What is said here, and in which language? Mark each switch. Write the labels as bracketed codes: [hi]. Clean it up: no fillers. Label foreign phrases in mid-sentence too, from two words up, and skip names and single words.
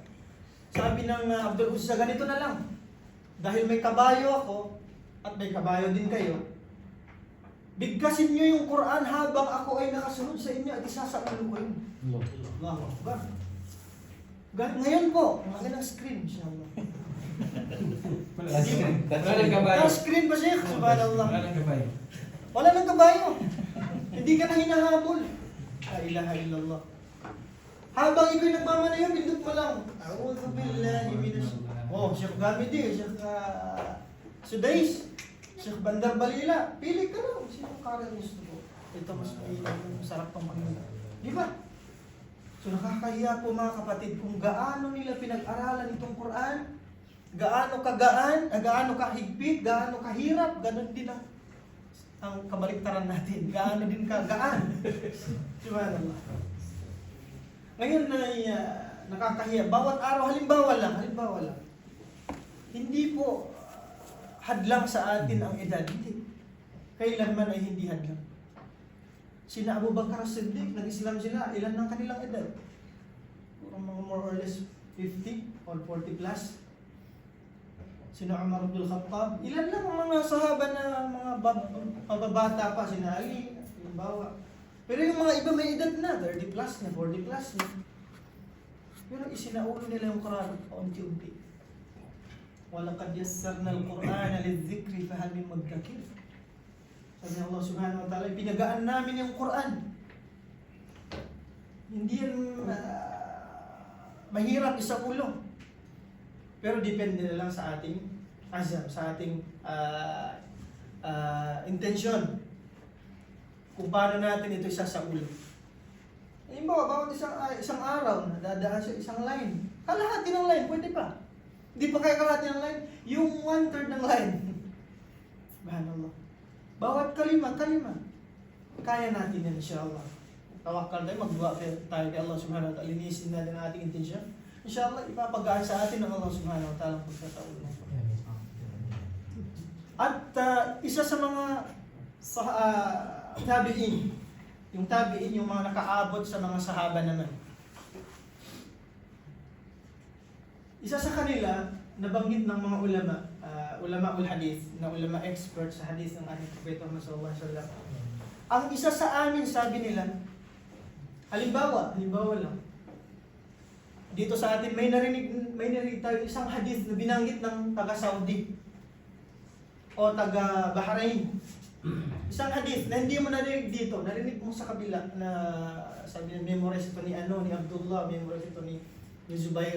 [tl] Sabi ng Abdul Uzza, ganito na lang. Dahil may kabayo ako, at may kabayo din kayo, bigkasin nyo yung Quran habang ako ay nakasunod sa inyo at isa sa ulo ko yun. [ar] الله أكبر. [tl] Ngayon po, magandang screen siya. Wala nang kabayo. Screen ba siya? Subhanallah. Wala nang kabayo. Wala nang kabayo. Hindi ka na hinahabol. [ar] لا إله إلا الله. [tl] Habang ikaw nagmamanayo, pindot mo lang. [ar] أعوذ بالله من... [tl] Oh, Sheikh Gamidi, Sheikh Sudais, Sheikh Bandar Balila. Pili ka lang. Sino kaya gusto mo? Ito mas masarap pang Panginoon. Di ba? So nakakahiya po mga kapatid kung gaano nila pinag-aralan itong Quran, gaano kagaan, gaano kahigpit, gaano kahirap, ganun din ang kabaliktaran natin. Gaano din kagaan. Subhanallah. Ngayon na nakakahiya, bawat araw, halimbawa lang, hindi po hadlang sa atin ang edad. Hindi. Kailanman ay hindi hadlang. Sina Abu Bakar as-Siddiq, nag-Islam sila, ilan ng kanilang edad? [en] More or less 50 or 40 plus. [tl] Sina Umar Abdul Khattab, ilan lang ang mga sahaba na mga mababata pa, sina Ali, halimbawa. Pero yung mga iba may edad na, 30 plus na, 40 plus na. Pero isinaulo nila yung Quran unti-unti. [ar] وَلَقَدْ يَسَّرْنَا الْقُرْآنَ لِلذِّكْرِ فَهَلْ مِن مُدَّكِرٍ. [tl] Sabi ng Allah [ar] سبحانه وتعالى, [tl] pinagaan namin yung Quran. Hindi yan mahirap isaulo. Pero depende na lang sa ating azam, sa ating intensyon. Kung paano natin ito isasaulo. Halimbawa, bawat isang araw, nadadaan sa isang line. Kalahati ng line, pwede pa. Hindi pa kaya kalahati ng line, yung 1/3 ng line. Subhanallah. Bawat kalima. Kaya natin yan, insyaAllah. Tawakkal tayo, magduwa tayo kay Allah [ar] سبحانه وتعالى. [tl] Linisin natin ang ating intensyon. InsyaAllah, ipapagaan sa atin ng Allah [ar] سبحانه وتعالى [tl] ang pagkataon. At isa sa mga tabi'in, yung mga nakaabot sa mga sahaba naman. Isa sa kanila, nabanggit ng mga [ar] علماء الحديث, [tl] na ulama expert sa hadith ng ating Propeta Muhammad [ar] صلى الله عليه وسلم. [tl] Ang isa sa amin, sabi nila, halimbawa lang, dito sa atin may narinig tayo isang hadith na binanggit ng taga-Saudi o taga-Bahrain. Isang hadith na hindi mo narinig dito, narinig mo sa kabila na sabi niya, memorize ito ni Abdullah, memorize ito ni Zubair.